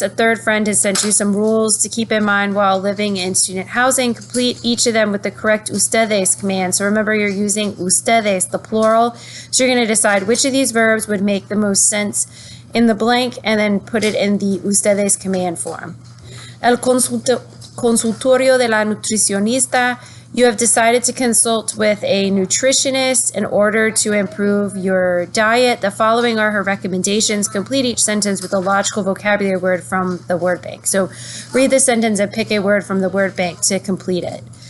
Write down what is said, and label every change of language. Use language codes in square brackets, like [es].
[en] A third friend has sent you some rules to keep in mind while living in student housing. Complete each of them with the correct ustedes command. So remember, you're using ustedes, the plural. So you're going to decide which of these verbs would make the most sense in the blank and then put it in the ustedes command form. [es] El consultorio de la nutricionista. [en] You have decided to consult with a nutritionist in order to improve your diet. The following are her recommendations. Complete each sentence with a logical vocabulary word from the word bank. So read the sentence and pick a word from the word bank to complete it.